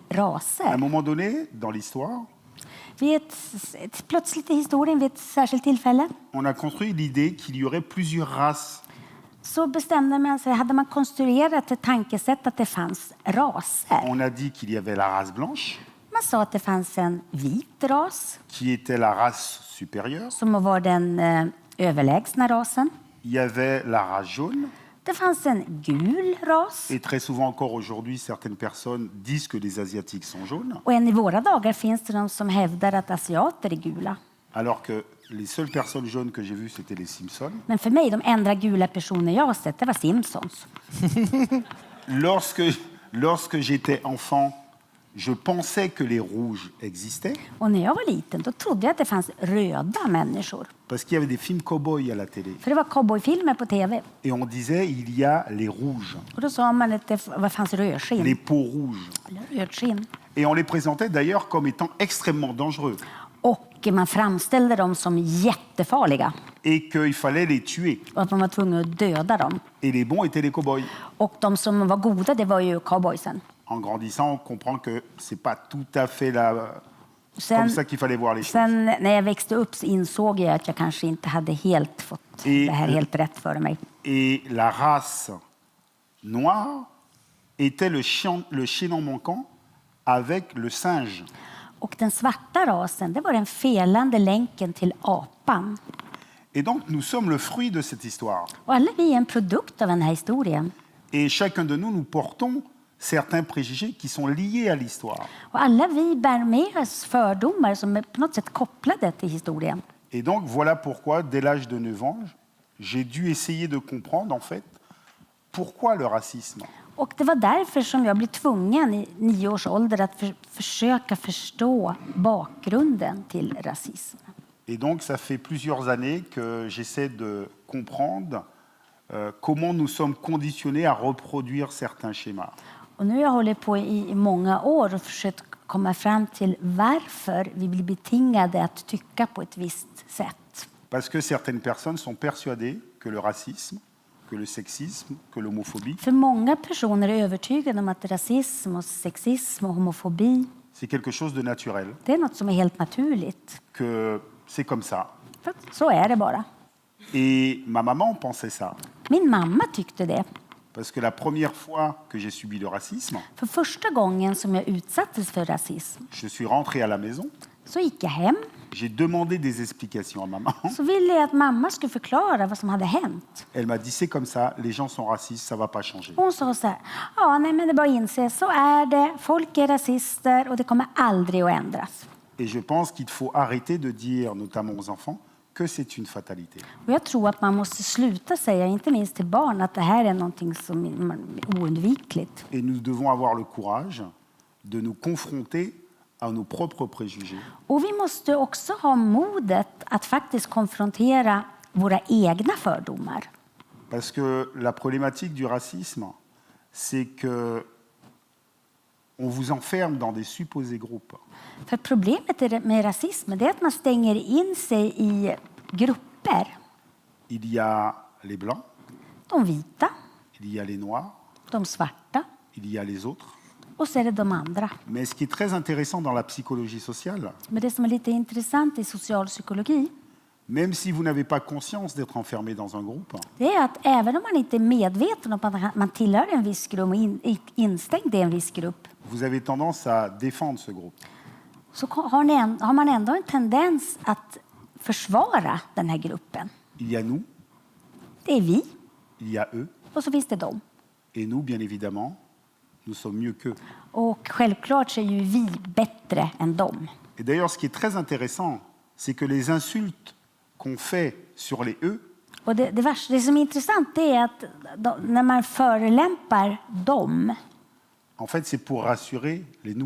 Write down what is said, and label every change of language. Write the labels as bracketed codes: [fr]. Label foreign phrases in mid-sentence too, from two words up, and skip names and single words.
[fr] À un [sv] raser. [fr] moment donné, dans l'histoire, [sv] Vid plötsligt i historien, vid ett särskilt tillfälle, [fr] on a construit l'idée qu'il y aurait plusieurs races. [sv] så bestämde man sig, hade man konstruerat ett tankesätt att det fanns raser. [fr] On a dit qu'il y avait la race blanche, [sv] Man sa att det fanns en vit ras [fr] qui était la race supérieure. [sv] som var den överlägsna rasen. [fr] Il y avait la race jaune. [sv] Det fanns en gul ras. [fr] Et très souvent encore aujourd'hui, certaines personnes disent que les Asiatiques sont jaunes, [sv] Och än i våra dagar finns det de som hävdar att asiater är gula. [fr] alors que les seules personnes jaunes que j'ai vues, c'était les Simpsons. [sv] Men för mig, de enda gula personer jag har sett, det var Simpsons. [fr] Lorsque j'étais enfant, je pensais que les rouges existaient, [sv] Och när jag var liten, då trodde jag att det fanns röda människor. [fr] parce qu'il y avait des films cow-boys à la télé. [sv] För det var cowboyfilmer på tv. [fr] Et on disait, il y a les rouges, [sv] Och då sa man att det fanns [fr] les [sv] rödskinn. [fr] peaux rouges. [sv] Eller rödskinn. [fr] Et on les présentait d'ailleurs comme étant extrêmement dangereux [sv] Och man framställde dem som jättefarliga. [fr] et qu'il fallait les tuer. [sv] Och att man var tvungen att döda dem. [fr] Et les bons étaient les cow-boys. [sv] Och de som var goda, det var ju cowboysen. [fr] En grandissant, on comprend que c'est pas tout à fait comme [sv] Sen, [fr] ça qu'il fallait voir les choses. [sv] sen när jag växte upp så insåg jag att jag kanske inte hade helt fått det här helt rätt för mig. [fr] Et la race noire était le chaînon manquant avec le singe. [sv] Och den svarta rasen, det var den felande länken till apan. [fr] Et donc, nous sommes le fruit de cette histoire. [sv] Och alla vi är en produkt av den här historien. [fr] Et chacun de nous portons certains préjugés qui sont liés à l'histoire. [sv] Och alla vi bär med oss fördomar som är på något sätt kopplade till historien. [fr] Et donc, voilà pourquoi, dès l'âge de 9 ans, j'ai dû essayer de comprendre, en fait, pourquoi le racisme. [sv] Och det var därför som jag blev tvungen i 9 års ålder att försöka förstå bakgrunden till rasism. [fr] Et donc, ça fait plusieurs années que j'essaie de comprendre comment nous sommes conditionnés à reproduire certains schémas. [sv] Och nu har jag hållit på i många år och försökt komma fram till varför vi blir betingade att tycka på ett visst sätt. [fr] Parce que certaines personnes sont persuadées que le racisme, que le sexisme, que l'homophobie, [sv] För många personer är övertygade om att rasism och sexism och homofobi, [fr] c'est quelque chose de naturel, [sv] det är något som är helt naturligt. [fr] que c'est comme ça. [sv] För att så är det bara. [fr] Et ma maman pensait ça. [sv] Min mamma tyckte det. [fr] Parce que la première fois que j'ai subi le racisme, [sv] För första gången som jag utsattes för rasism [fr] je suis rentré à la maison, [sv] så gick jag hem. [fr] j'ai demandé des explications à maman. [sv] Så ville jag att mamma skulle förklara vad som hade hänt. [fr] Elle m'a dit, c'est comme ça, les gens sont racistes, ça va pas changer. [sv] Hon sa så här, ja nej men det är bara att inse, så är det, folk är rasister och det kommer aldrig att ändras. [fr] Et je pense qu'il faut arrêter de dire, notamment aux enfants, que c'est une fatalité. [sv] Och jag tror att man måste sluta säga, inte minst till barn, att det här är någonting som är oundvikligt. [fr] Et nous devons avoir le courage de nous confronter à nos propres préjugés. [sv] Och vi måste också ha modet att faktiskt konfrontera våra egna fördomar. [fr] Parce que la problématique du racisme, c'est que on vous enferme dans des supposés groupes. [sv] För problemet med rasism är att man stänger in sig i grupper. [fr] Il y a les blancs, [sv] De vita, [fr] il y a les noirs, [sv] de svarta [fr] il y a les autres. [sv] och så är det de andra. [fr] Mais ce qui est très intéressant dans la psychologie sociale, [sv] Men det som är lite intressant i socialpsykologi, [fr] même si vous n'avez pas conscience d'être enfermé dans un groupe, [sv] det är att även om man inte är medveten om att man tillhör en viss grupp och instängd i en viss grupp, [fr] vous avez tendance à défendre ce groupe. [sv] så har man ändå en tendens att försvara den här gruppen. [fr] Il y a nous, [sv] Det är vi [fr] il y a eux, [sv] och så finns det dem. [fr] et nous, bien évidemment, nous sommes mieux qu'eux. [sv] Och självklart så är ju vi bättre än dem. [fr] Et d'ailleurs, ce qui est très intéressant, c'est que les insultes qu'on fait sur les eux, [sv] Och det som är intressant det är att när man förelämpar dem, [fr] en fait, c'est pour rassurer les nous.